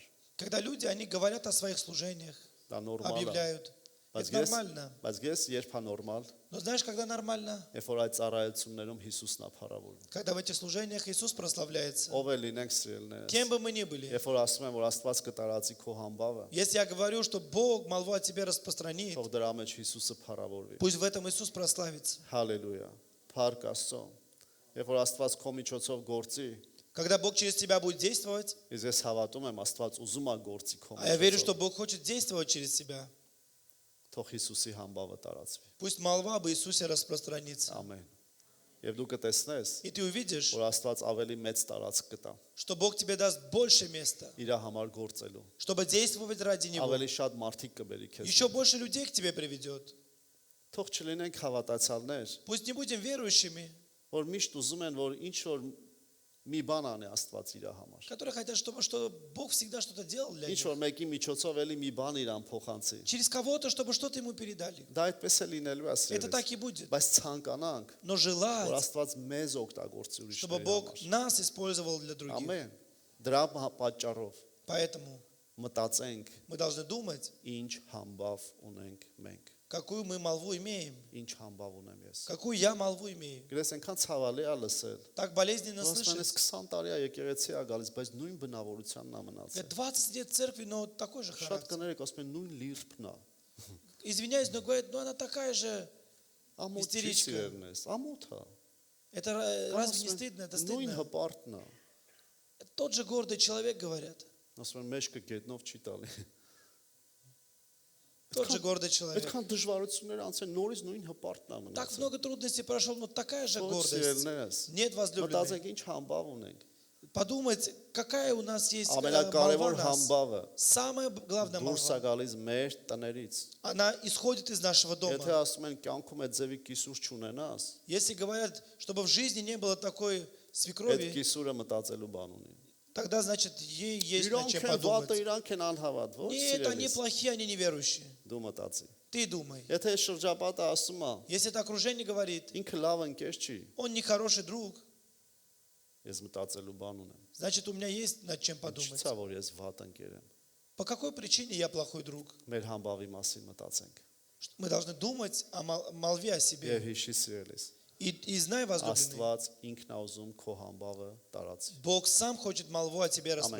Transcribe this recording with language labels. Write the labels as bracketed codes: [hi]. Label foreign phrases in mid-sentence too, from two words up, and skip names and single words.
[ru] Когда люди, они говорят о своих служениях, [hy] Դա նորմալ է։ [ru] объявляют. [hy] Բայց [ru] Это нормально. [hy] երբ է նորմալ, [ru] Но знаешь, когда нормально? [hy] երբ որ այդ ծառայություններում Հիսուսն է փառավորվում։ [ru] Когда в этих служениях Иисус прославляется. [hy] Ով է լինենք սիրելիներս։ [ru] Кем бы мы ни были. [hy] Երբ որ ասում են, որ Աստված կտարածի քո համբավը, [ru] Если я говорю, что Бог молву о тебе распространит, [hy] թող դրա մեջ Հիսուսը փառավորվի։ [ru] пусть в этом Иисус прославится. [hy] Հալելույա։ Փառք Աստծո։ Երբ որ Աստված քո միջոցով գործի, [ru] Когда Бог через тебя будет действовать, [hy] ես հավատում եմ Աստված ուզում է գործի քո [ru] а я верю, [hy] միջոցով, [ru] что Бог хочет действовать через тебя, [hy] թող Հիսուսի համբավը տարածվի։ [ru] пусть молва об Иисусе распространится. [hy] Ամեն։ Եվ դու կտեսնես, [ru] И ты увидишь, [hy] որ Աստված ավելի մեծ տարածք կտա [ru] что Бог тебе даст больше места, [hy] իր համար գործելու։ [ru] чтобы действовать ради Него. [hy] Ավելի շատ մարդիկ կբերի քեզ։ [ru] Еще больше людей к тебе приведет. [hy] Թող չլինենք հավատացյալներ, [ru] Пусть не будем верующими, [hy] որ միշտ ուզում են, որ ինչ որ մի բան անի Աստված իր համար։ [ru] которые хотят, чтобы Бог всегда что-то делал для [hy] Ինչ [ru] них. [hy] որ մեկի միջոցով էլի մի бан իրան փոխանցի։ [ru] Через кого-то, чтобы что-то ему передали. [hy] Դա այդպես է լինելու է [ru] Это [hy] սիրելիս։ [ru] так и будет. [hy] Բայց ցանկանանք, [ru] Но [hy] որ [ru] желать, [hy] Աստված մեզ օգտագործի [ru] чтобы [hy] ուրիշների [ru] Бог [hy] համար։ [ru] нас использовал для других. [hy] Ամեն։ Դրա պատճառով [ru] Поэтому [hy] մտածենք, [ru] мы должны думать, [hy] ինչ համբավ ունենք մենք։ [ru] какую мы молву имеем, [hy] Ինչ համբավ ունեմ ես։ [ru] какую я молву имею. [hy] Գրես այնքան ցավալի է լսել։ [ru] Так болезненно [hy] Ոսմենս [ru] слышать. [hy] 20 տարի է եկեղեցի է գալիս, բայց нույն բնավորությանն է մնացել։ [ru] 20 лет церкви, но такой же [hy] Շատ [ru] характер. [hy] կներեք ասում են նույն լիրփն է։ [ru] Извиняюсь, но говорят, ну она такая же. [hy] Ամոթ չի [ru] Истеричка. [hy] սիրելնես, ամոթ է։ [ru] Это разве не стыдно? Это [hy] Նույն [ru] стыдно. [hy] հպարտն է։ [ru] Тот же гордый человек, говорят. [hy] Ասում են մեջքը գետնով չի տալի։ [ru] Тот же гордый человек. [hy] Այդքան դժվարություններ անցեն, նորից նույն հպարտն է [ru] Так [hy] մնացել։ [ru] много трудностей прошел, но такая же [hy] Ո՞ր [ru] гордость. [hy] սիրելիներս։ [ru] Нет, возлюбленные. [hy] Մտածենք ինչ համբավ ունենք։ [ru] Подумать, какая у нас есть молва [hy] Ամենակարևոր [ru] нас. [hy] համբավը [ru] Самая главная [hy] դուրս է [ru] молва. [hy] գալիս մեր տներից։ [ru] Она исходит из нашего [hy] Եթե [ru] дома. [hy] ասում են կյանքում այդ ձևի կիսուր չունենաս, [ru] Если говорят, чтобы в жизни не было такой [hy] այդ [ru] свекрови, [hy] կիսուրը մտածելու բան ունի։ [ru] тогда, значит, ей есть над [hy] Իրանք [ru] чем [hy] են վատը, [ru] подумать. [hy] իրանք են անհավատ, ոչ [ru] Нет, они [hy] սիրելիս։ [ru] плохие, они неверующие. [hy] Դու մտածի։ [ru] Ты думай. [hy] Եթե շրջապատը ասում է, [ru] Если это окружение говорит, [hy] ինքը լավ ընկեր չի, [ru] он не хороший друг, [hy] ես мտածելու բան ունեմ։ [ru] значит, у меня есть над чем подумать. [hy] Չցա որ ես վատ ընկեր եմ։ [ru] По какой причине я плохой друг? [hy] Մեր համբավի մասին մտածենք։ [ru] Мы должны думать о молве о себе. [hy] Եվ հիշի սիրելիս։ [ru] И знай, возлюбленный, [hy] Աստված ինքն է ուզում քո համբավը տարածի։ [ru] Бог сам хочет молву о тебе [hy] Ամեն